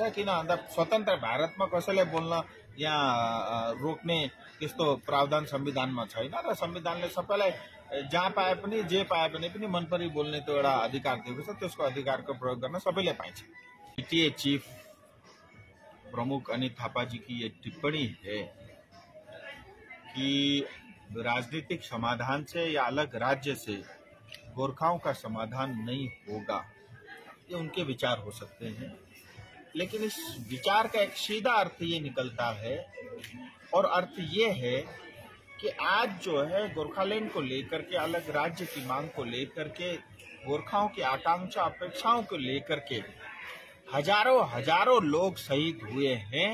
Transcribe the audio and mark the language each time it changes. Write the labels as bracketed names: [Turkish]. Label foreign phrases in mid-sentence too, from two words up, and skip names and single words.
[Nepali] किन भन्दा स्वतन्त्र भारतमा कसैलाई बोल्न यहाँ रोक्ने त्यस्तो प्रावधान संविधानमा छैन र संविधानले सबैलाई जहाँ पाए पनि जे पाए भने पनि मनपरी बोल्ने त्यो एउटा अधिकार दिएको छ। त्यसको अधिकारको प्रयोग गर्न सबैले पाइन्छ। [Hindi] जीटीए चीफ प्रमुख अनित थापा जी की ये टिप्पणी है कि राजनीतिक समाधान से या अलग राज्य से गोरखाओं का समाधान नहीं होगा, ये उनके विचार हो सकते हैं, लेकिन इस विचार का एक सीधा अर्थ ये निकलता है और अर्थ ये है कि आज जो है गोरखालैंड को लेकर के, अलग राज्य की मांग को लेकर के, गोरखाओं की आकांक्षा अपेक्षाओं को लेकर के हजारों लोग शहीद हुए हैं।